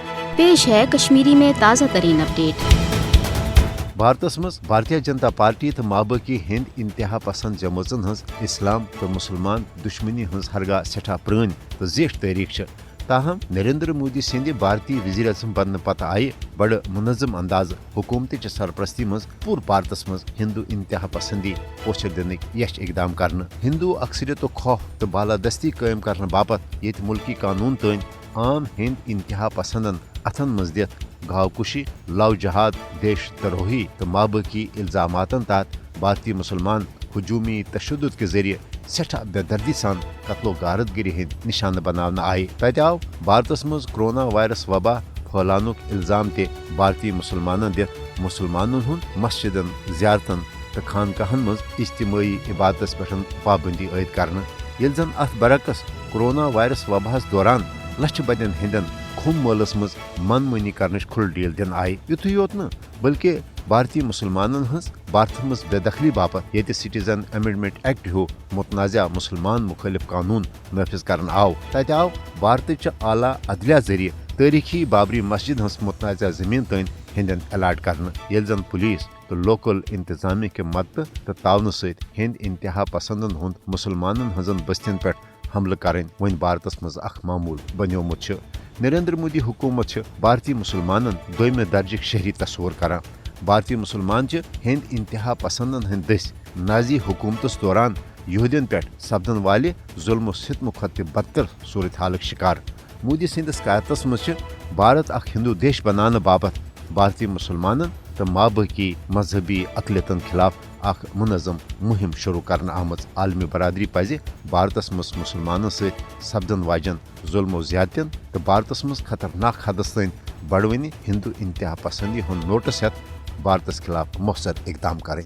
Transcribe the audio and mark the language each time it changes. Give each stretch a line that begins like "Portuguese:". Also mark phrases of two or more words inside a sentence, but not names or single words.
Urdu: پیش ہے کشمیری میں تازہ ترین اپڈیٹ۔
Kashmiri: بھارتس مز بھارتیہ جنتا پارٹی تو مابقی ہند انتہا پسند جمٲژن ہز اسلام تو مسلمان دشمنی ہز ہرگاہ سٹھا پرٲنۍ تو زیٹھ تاریخ چھ، تاہم نریندر مودی سند بھارتی وزیر اعظم بننے پتہ آئی بڑ منظم انداز حکومت سرپرستی مز پور بھارتس مز ہندو انتہا پسندی پوچھر دنک یش اقدام کرنے، ہندو اکثریت و خوف تو بالادستی قائم کرنے باپت یت ملکی قانون تین عام ہند انتہا پسندن اتھن مز دت گاو کشی، لو جہاد، دیش دروہی تو مابقی الزامات تحت بھارتی مسلمان ہجومی تشدد کے ذریعے سٹھا بے دردی سان قتل و غارت گری ہند نشانہ بنانا آئی۔ تت آو بھارتس مز کرونا وائرس وبا پھیلانک الزام تہ بھارتی مسلمانن دت مسلمانن ہند مسجدن، زیارتن تو خانقاہن مز اجتماعی عبادتس پہ پابندی عائد کرنے، یل زن ات برعکس کرونا وائرس وباہس دوران لچھ بدین ہندن کھم مولس مز من مانی کرنچ کھل ڈیل دن آئی۔ یتھے یوت نا بلکہ بھارتی مسلمانن ہز بھارت مز بے دخلی باپت یہ سٹیزن امینڈمنٹ ایکٹ ہیو متنازع مسلمان مخالف قانون نافذ کرن آو۔ تت آو بھارت چہ اعلیٰ عدلیہ ذریعہ تاریخی بابری مسجد ہز متنازع زمین تین ہندن الاٹ کرنے، یل زن پولیس تو لوکل انتظامیہ کے مدد تو تعاون ست ہند انتہا پسندن ہند مسلمانن ہزن بستین پہ حملہ کریں ون بھارتس مز اخ معمول بنیومت چھ۔ نریندر مودی حکومت چھ بھارتی مسلمانن دویمہ درجک شہری تصور کران۔ بھارتی مسلمان چھ ہند انتہا پسندن ہند دس نازی حکومتس دوران یہودین پہ سپدن والہ ظلم و ستم کھت بدتر صورتحالک شکار۔ مودی سندس قیادتس مز بھارت اخ ہندو دیش بنانے باپت بھارتی مسلمانن تو مابقی مذہبی اقلیتن خلاف اخ منظم مہم شروع کرنا آمت۔ عالمی برادری پزِ بھارتس مز مسلمانن ست سپدن واجن ظلم و زیادتین تو بھارتس مز خطرناک حدس تین بڑونی ہندو انتہا پسندی ہند نوٹس ہتھ بھارتس خلاف مؤثر اقدام کریں۔